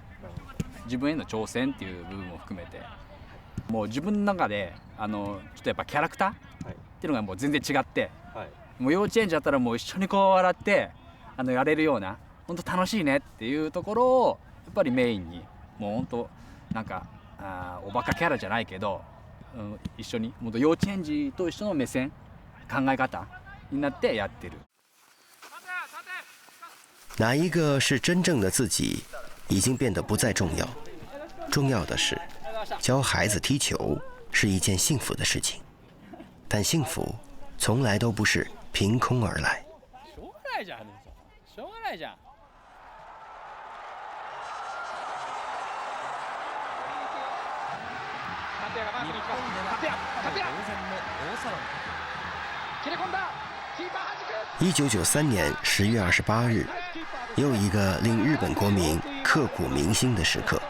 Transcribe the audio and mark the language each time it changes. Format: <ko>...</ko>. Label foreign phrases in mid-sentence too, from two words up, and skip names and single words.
<ja>自分への挑戦っていう部分も含めて、もう自分の中でちょっとやっぱキャラクターっていうのがもう全然違って、もう幼稚園児だったらもう一緒にこう笑ってやれるような本当楽しいねっていうところをやっぱりメインに、もう本当なんかおバカキャラじゃないけど、一緒にもっと幼稚園児と一緒の目線考え方になってやってる。</ja> <zh>哪一个是真正的自己，已经变得不再重要。重要的是，教孩子踢球是一件幸福的事情，但幸福从来都不是凭空而来。</zh> <ja>しょうがないじゃん。しょうがないじゃん。</ja> <zh>1993 年10月28日，又一个令日本国民刻骨铭心的时刻。</zh>